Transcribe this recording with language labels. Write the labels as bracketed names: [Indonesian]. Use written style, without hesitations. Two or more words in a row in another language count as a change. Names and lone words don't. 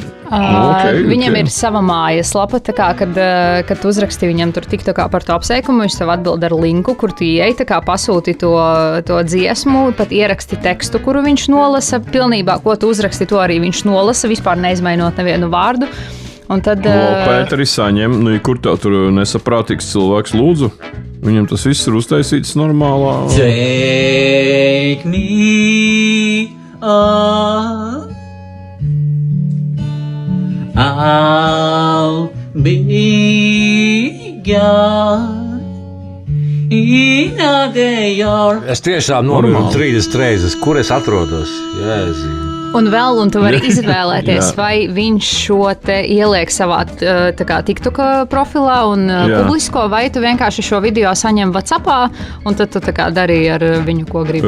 [Latvian] Viņam ir sava mājaslapa, tā kā, kad tu uzraksti viņam tur TikTokā par to apsveikumu, viņš tev atbild ar linku, kur tu ieej, tā kā pasūti to dziesmu, pat ieraksti tekstu, kuru viņš nolasa. Pilnībā, ko tu uzraksti, to arī viņš nolasa, vispār neizmainot nevienu vārdu. Un tad... Pēteris saņem, kur tev tur nesaprātīgs cilvēks, lūdzu. Viņam tas viss ir uztaisīts normālā. [English] Take me up, I'll be gone in a day or... [Latvian] Es tiešām nomiru 30 reizes, kur es atrodos. Jēzi. Un tu vari izvēlēties, vai viņš šo te ieliek savā TikTok profilā un publisko, vai tu vienkārši šo video saņem WhatsAppā, un tad tu dari ar viņu, ko gribi.